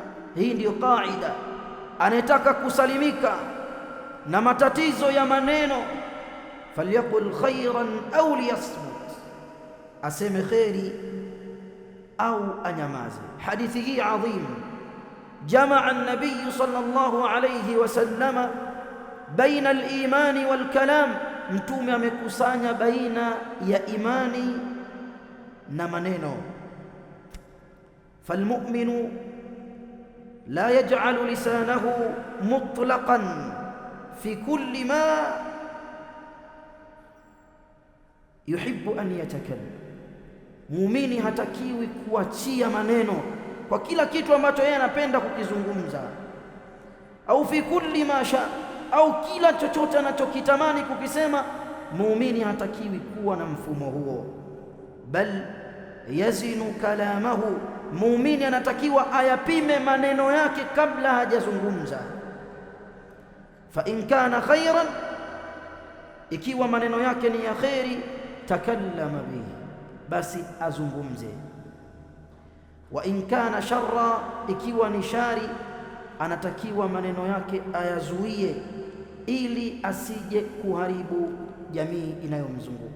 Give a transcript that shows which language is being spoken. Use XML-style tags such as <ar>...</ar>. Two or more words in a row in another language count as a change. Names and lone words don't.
<sw>Hii ndiyo kaida. Anayetaka kusalimika na matatizo ya maneno,</sw> <ar>فليقل خيرا أو ليصمت,</ar> <sw>aseme kheri au anyamaze. Hadithi hii adhim,</sw> <ar>جمع النبي صلى الله عليه وسلم بين الإيمان والكلام,</ar> <sw>Mtume amekusanya baina ya imani na maneno.</sw> <ar>فالمؤمن لا يجعل لسانه مطلقا في كل ما يحب أن يتكلم,</ar> <sw>muumini hatakiwi kuachia maneno kwa kila kitu ambacho yeye anapenda kukizungumza, au</sw> <ar>في كل ما شاء,</ar> <sw>au kila chochote anachokitamani kukisema. Muumini hatakiwi kuwa na mfumo huo,</sw> <ar>بل يزن كلامه,</ar> <sw>muumini anatakiwa ayapime maneno yake kabla hajazungumza.</sw> <ar>فإن كان خيرا,</ar> <sw>ikiwa maneno yake ni ya khairi,</sw> <ar>تكلم به,</ar> <sw>basi azungumze.</sw> <ar>وإن كان شرا,</ar> <sw>ikiwa ni shari, anatakiwa maneno yake ayazuie ili asije kuharibu jamii inayomzunguka.</sw>